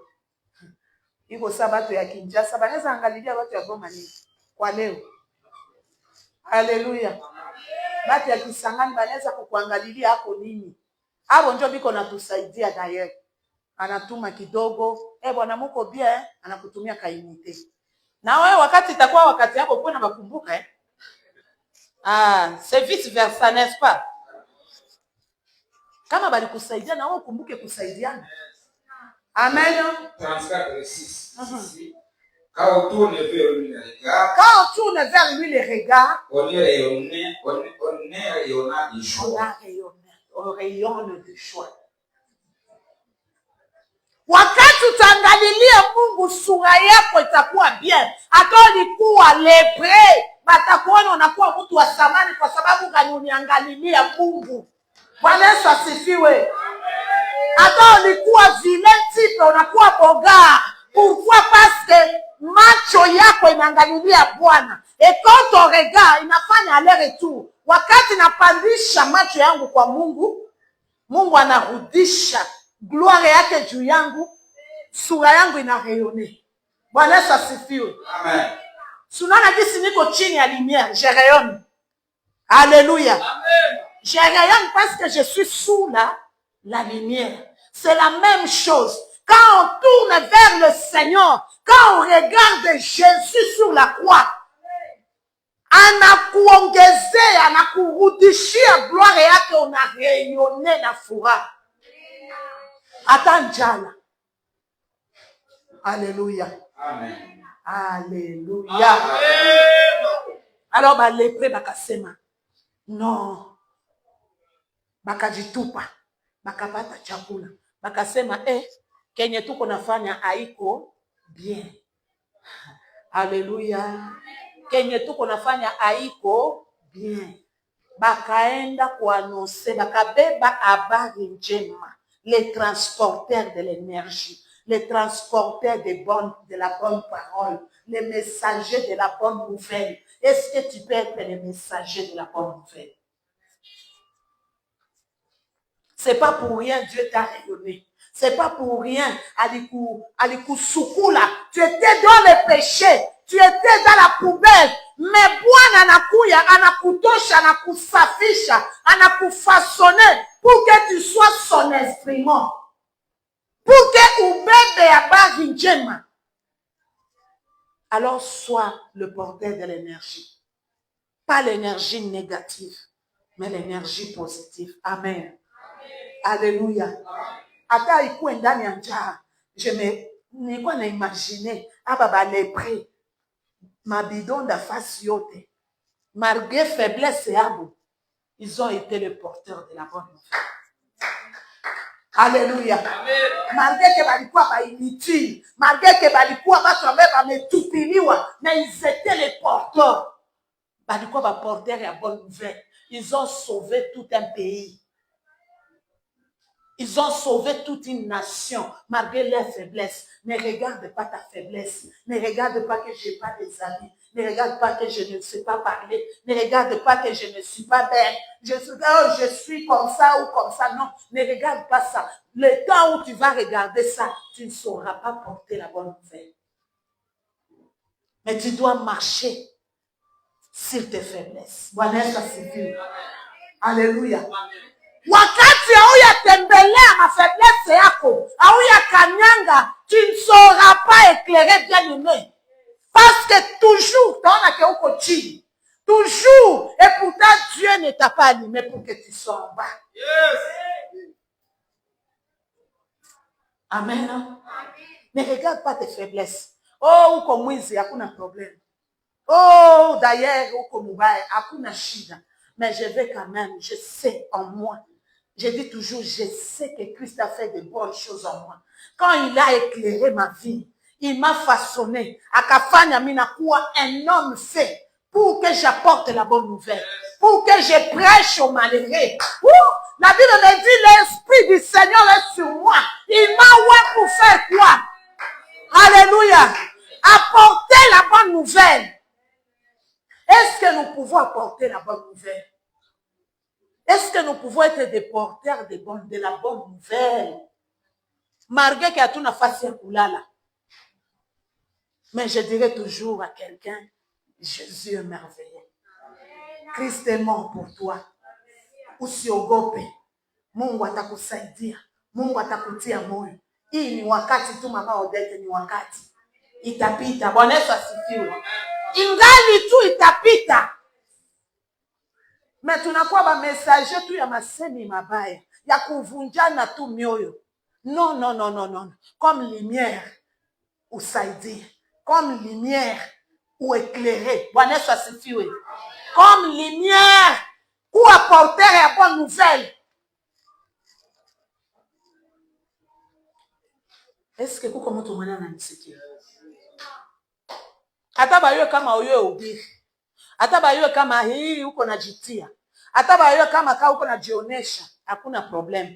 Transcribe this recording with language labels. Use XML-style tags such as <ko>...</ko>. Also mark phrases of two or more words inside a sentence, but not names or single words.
<sw>Iko saa batu ya Kinshasa banaweza angalilia watu ya Goma nini kwa leo. Haleluya. Batu ya Kisangani banaweza kukuangalilia hapo nini. Hapo ndio biko natusaidia daye. Anatuma kidogo, bwana muko bien, anakutumia kainite. Na wewe wakati itakuwa wakati yako kuna makumbuka</sw> <fr>c'est vice versa, n'est-ce pas?</fr> <sw>Kama bali kusaidia na wewe ukumbuke kusaidiana. Amen. 34:6.</sw> <fr>Quand on tourne vers lui les regards, on est rayonnant de joie. On rayonne de joie.</fr> <sw>Wakati utaangalilia Mungu sura yako itakuwa bien. Hata ulikuwa lepre, batakuona unakuwa mtu wa thamani kwa sababu gani uniangalilia Mungu. Bwana Yesu asifiwe. Hata ulikuwa</sw> <fr>vilain type</fr> <sw>unakuwa boga.</sw> <fr>Pourquoi? Parce que</fr> <sw>macho yako inaangalilia Bwana.</sw> <fr>Et quand on regarde inafanya aller-retour.</fr> <sw>Wakati napandisha macho yangu kwa Mungu, Mungu anarudisha gloire yake juu yangu, sura yangu inarayone. Bwana Yesu asifiwe. Amen. Sunana jinsi niko chini ya lumière,</sw> <fr>je rayonne. Alléluia. Amen. Je rayonne parce que je suis sous la lumière. C'est la même chose. Quand on tourne vers le Seigneur, quand on regarde Jésus sur la croix,</fr> <sw>anakuongezea, anakurudishia gloire yake, unarayonne na furaha. Hata njala. Alléluia. Amen. Alléluia. Amen. Alors balepre bakasema non, bakajitupa, bakapata chakula, bakasema kenye tuko nafanya haiko bien. Alléluia. Kenye tuko nafanya haiko bien. Bakaenda kuanonse, bakabeba habari njema.</sw> <fr>Les transporteurs de l'énergie, les transporteurs de la bonne parole, les messagers de la bonne nouvelle. Est-ce que tu peux être le messager de la bonne nouvelle? C'est pas pour rien Dieu t'a rayonné. C'est pas pour rien</fr> <sw>aliku sukula.</sw> <fr>Tu étais dans le péché, tu étais dans la poubelle, mais</fr> <sw>Bwana anakuya, anakutosha, anakusafisha, anakufaçonner</sw> <fr>pour que tu sois son instrument. Pour que</fr> <sw>ubebe habari njema.</sw> <fr>Alors sois le porteur de l'énergie. Pas l'énergie négative, mais l'énergie positive. Amen. Alléluia.</fr> <sw>Ata ikuwe ndani ya njaa, nilikuwa na imagine aba balepre mabidon da fasi yote,</sw> <fr>malgré faiblesse yabo, ils ont été les porteurs de la bonne nouvelle.</fr> <sw>Alléluia.</sw> <fr>Malgré que</fr> <sw>balikuwa ba inutile,</sw> <fr>malgré que</fr> <sw>balikuwa batu ambaye bametupiliwa,</sw> <fr>mais ils étaient les porteurs.</fr> <sw>Balikuwa ba</sw> <fr>porteurs ya bonne nouvelle. Ils ont sauvé tout un pays. Ils ont sauvé toute une nation malgré leur faiblesse. Ne regarde pas ta faiblesse. Ne regarde pas que je n'ai pas des amis. Ne regarde pas que je ne sais pas parler. Ne regarde pas que je ne suis pas belle. Je suis comme ça ou comme ça. Non, ne regarde pas ça. Le temps où tu vas regarder ça, tu ne sauras pas porter la bonne nouvelle. Mais tu dois marcher sur tes faiblesses.</fr> <sw>Bwana Yesu asifiwe. Alléluia. Wakati hauyatembelea mafaiblesse yako, hauyakanyanga,</sw> <fr>tu ne sauras pas éclairer bien aimé. Parce que toujours, t'en as que</fr> <sw>uko chini.</sw> <fr>Toujours, et pourtant Dieu ne t'a pas allumé pour que tu sois en bas. Yes. Amen. Amen. Ne regarde pas tes faiblesses.</fr> <sw>Oh, uko mwizi, hakuna problème.</sw> <fr>Oh, d'ailleurs,</fr> <sw>uko mubaya, hakuna shida.</sw> <fr>Mais je vais quand même, je sais en moi. Je dis toujours, je sais que Christ a fait de bonnes choses en moi. Quand il a éclairé ma vie, il m'a façonné.</fr> <sw>Akafanya mina kuwa</sw> <fr>un homme fait pour que j'apporte la bonne nouvelle. Pour que je prêche aux malheureux. La Bible me dit, l'Esprit du Seigneur est sur moi. Il m'a ouvert pour faire quoi? Alléluia. Apporter la bonne nouvelle. Est-ce que nous pouvons apporter la bonne nouvelle? Est-ce que nous pouvons être des porteurs de la bonne nouvelle? Malgré qu'il y a tout</fr> <sw>nafasi ya kulala.</sw> <fr>Mais je dirais toujours à quelqu'un, Jésus est merveilleux. Christ est mort pour toi.</fr> <sw>Usiogope. Mungu atakusaidia. Mungu atakutia moyo. Hii ni wakati tu mama Odette, ni wakati. Itapita. Bwana Yesu asifiwe. Ingali tu itapita. Mais tunakuwa ba messager tu ya masemi mabaya, ya kuvunjana tu mioyo.</sw> <fr>Non, non, non, non, non. Comme lumière, usaidie. Comme lumière, ou éclairer.</fr> <sw>Bwana Yesu asifiwe.</sw> <fr>Comme lumière, ou apporter la bonne nouvelle. Est-ce que</fr> <sw>kuko mtu mwana ananisikia? Hata bayo kama uyo ubiri. Hata bayo kama hii uko najitia. Hata bayo kama ka uko najionesha, hakuna problem.</sw>